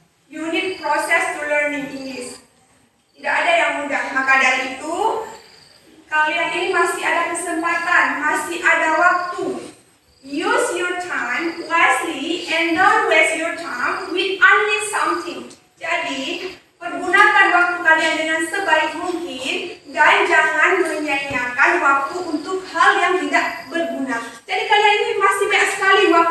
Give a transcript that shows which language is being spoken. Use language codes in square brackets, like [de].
[en] You need process to learning English. [id] Tidak ada yang mudah. Maka dari itu, kalian ini masih ada kesempatan, masih ada waktu. [en] Use your time wisely and don't waste your time with only something. [id] Jadi, pergunakan waktu kalian dengan sebaik mungkin dan jangan menyia-nyiakan waktu untuk hal yang tidak berguna. Jadi kalian ini masih banyak sekali